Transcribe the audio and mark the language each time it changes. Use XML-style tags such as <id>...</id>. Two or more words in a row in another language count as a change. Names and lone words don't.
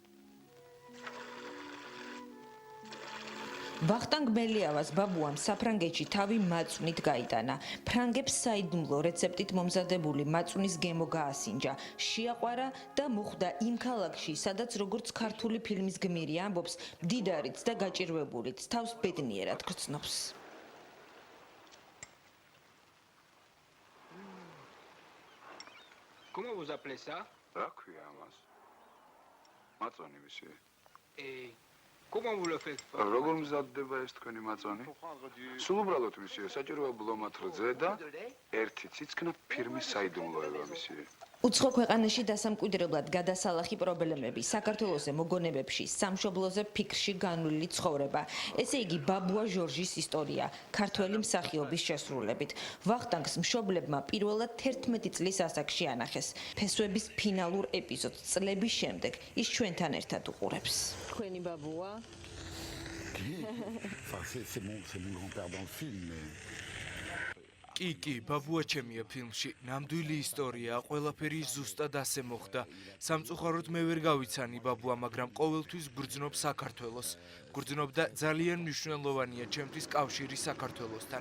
<ka>ვახტანგ მელიავას ბაბუამ საფრანგეთში თავი მაწვნით გაიტანა. ფრანგებს საიდუმლო რეცეპტით მომზადებული მაწვნის გემო გაასინჯა. შეაყვარა და მოხვდა იმ ქალაქში, სადაც როგორც ქართული ფილმის გმირი ამბობს, მდიდარიც და გაჭირვებულიც თავს ბედნიერად გრძნობს.</ka> <fr>Comment vous appelez ça?</fr> <ka>რა ქვია ამას? მაწვანი მისი.</ka> <fr>Comment vous le faites?</fr> <ka>როგორ მზადდება ეს თქვენი მაწვანი? სულ უბრალოდ მისი, საჭიროა ბლომად რძე და ერთი ციცქნა ფირმის საიდუმლოება მისი. უცხო ქვეყანაში დასამკვიდრებლად გადასალახი პრობლემები, საქართველოზე მოგონებებში, სამშობლოზე ფიქრში განვლილი ცხოვრება. ესე იგი ბაბუა ჟორჟის ისტორია, ქართველი მსახიობის შესრულებით. ვახტანგს მშობლებმა პირველად 11 წლის ასაკში ანახეს. ფესვების ფინალურ ეპიზოდს წლების შემდეგ ის ჩვენთან ერთად უყურებს. თქვენი ბაბუა?</ka> <fr>C'est mon grand-père dans le film, mais...</fr> <ka>კი, ბაბუა ჩემია ფილმში. ნამდვილი ისტორია, ყველაფერი ზუსტად ასე მოხდა. სამწუხაროდ მე ვერ გავიცანი ბაბუა, მაგრამ ყოველთვის გრძნობ საქართველოს. გრძნობდა ძალიან მნიშვნელოვანია ჩემთვის კავშირი საქართველოსთან.</ka>